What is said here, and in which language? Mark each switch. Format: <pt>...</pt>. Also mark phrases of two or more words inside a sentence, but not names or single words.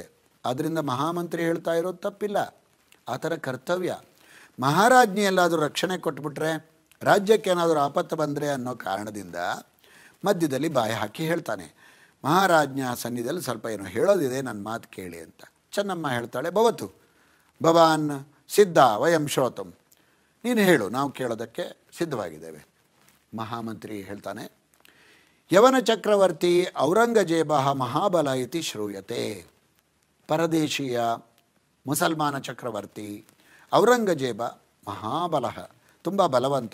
<kn>ಆದ್ದರಿಂದ ಮಹಾಮಂತ್ರಿ ಹೇಳ್ತಾ ಇರೋದು ತಪ್ಪಿಲ್ಲ, ಆ ಥರ ಕರ್ತವ್ಯ. ಮಹಾರಾಜ್ಞಿ ಎಲ್ಲಾದರೂ ರಕ್ಷಣೆ ಕೊಟ್ಬಿಟ್ರೆ, ರಾಜ್ಯಕ್ಕೆ ಏನಾದರೂ ಆಪತ್ತು ಬಂದರೆ ಅನ್ನೋ ಕಾರಣದಿಂದ ಮಧ್ಯದಲ್ಲಿ ಬಾಯಿ ಹಾಕಿ ಹೇಳ್ತಾನೆ, ಮಹಾರಾಜ್ಞ ಸನ್ನಿಧಿಯಲ್ಲಿ ಸ್ವಲ್ಪ ಏನೋ ಹೇಳೋದಿದೆ, ನನ್ನ ಮಾತು ಕೇಳಿ ಅಂತ. ಚೆನ್ನಮ್ಮ ಹೇಳ್ತಾಳೆ,</kn> <sa>ಭವತು ಭವಾನ್ ಸಿದ್ಧ ವಯಂ ಶ್ರೋತಂ,</sa> <kn>ನೀನು ಹೇಳು, ನಾವು ಕೇಳೋದಕ್ಕೆ ಸಿದ್ಧವಾಗಿದ್ದೇವೆ. ಮಹಾಮಂತ್ರಿ ಹೇಳ್ತಾನೆ,</kn> <sa>ಯವನ ಚಕ್ರವರ್ತಿ ಔರಂಗಜೇಬ ಮಹಾಬಲ ಇತಿ ಶ್ರೂಯತೆ.</sa> <kn>ಪರದೇಶೀಯ ಮುಸಲ್ಮಾನ ಚಕ್ರವರ್ತಿ ಔರಂಗಜೇಬ ಮಹಾಬಲ, ತುಂಬ ಬಲವಂತ.</kn>